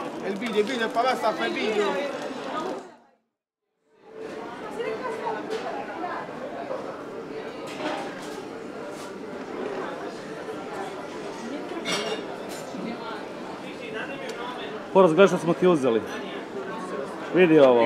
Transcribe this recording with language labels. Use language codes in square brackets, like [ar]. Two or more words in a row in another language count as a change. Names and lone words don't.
[it] Il video, papà sta a fare il video. [hr] Poraz, gledaj što smo ti uzeli. Vidi ovo.